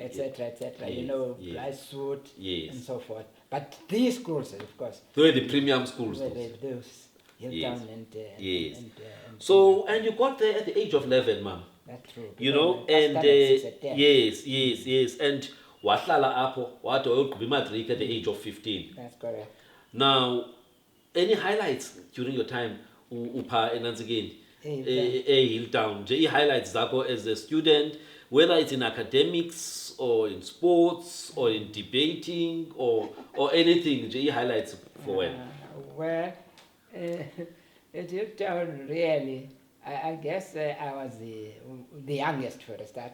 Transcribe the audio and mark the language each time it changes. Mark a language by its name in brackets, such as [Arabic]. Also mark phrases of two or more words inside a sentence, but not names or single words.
[English] etc., etc. Yes, you know, yes, Blythswood, yes, and so forth. But these schools, of course, they were the premium schools. Those Hilltown yes. and so, and you got there at the age of 11, ma'am. That's true. You know, and yes, and [Xhosa] wahlala apho wathi wayogqiba imatric [English] at the age of 15. That's correct. Now, any highlights during your time [Xhosa] upha enantsikeni [English] Hilltown? [Xhosa] Nje highlights zakho [English] as a student, whether it's in academics or in sports or in debating or anything, nje highlights for when? Well, at Hilltown, really, I guess I was the youngest for a start.